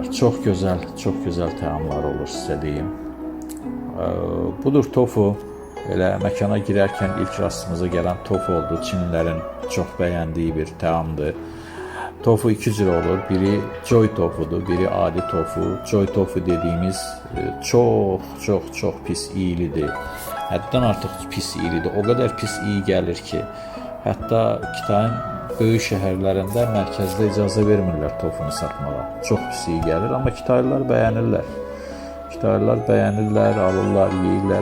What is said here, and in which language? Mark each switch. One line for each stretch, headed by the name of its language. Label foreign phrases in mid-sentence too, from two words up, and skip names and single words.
Azerbaijani: Çox gözəl təamlar olur, sizə deyim. Budur tofu. Elə məkana girərkən ilk rastımıza gələn tofu oldu. Çinlilərin çox bəyəndiyi bir təamdır. Tofu iki cür olur. Biri joy tofudur, biri adi tofu. Joy tofu dediyimiz çox pis iyilidir. Həddən artıq pis iyilidir. O qədər pis iyi gəlir ki, hətta Kitayın böyük şəhərlərində mərkəzdə icazə vermirlər tofunu satmağa. Çox pis iyi gəlir, amma Kitaylılar bəyənirlər. Kitaylılar bəyənirlər, alırlar, yeyirlər.